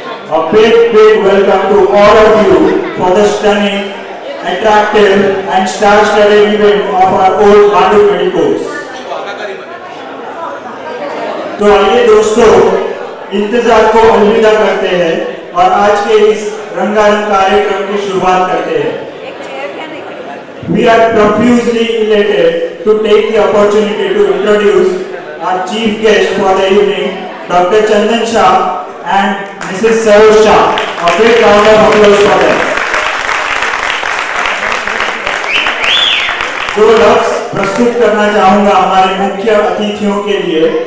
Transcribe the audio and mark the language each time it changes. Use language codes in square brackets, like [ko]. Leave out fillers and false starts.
[en] A big welcome to all of you for the stunning, attractive and star-studded event of our old Pandu Medicos. [hi] तो आइए दोस्तों, इंतजार को अलविदा करते हैं और आज के इस रंगारंग कार्यक्रम की शुरुआत करते हैं। [en] We are profusely elated to take the opportunity to introduce our chief guest for the evening, Dr. Chandan Shah and Mrs. Sarosh Shah. A big round of applause for them. [hi] दो लफ्ज प्रस्तुत करना चाहूंगा हमारे मुख्य अतिथियों के लिए।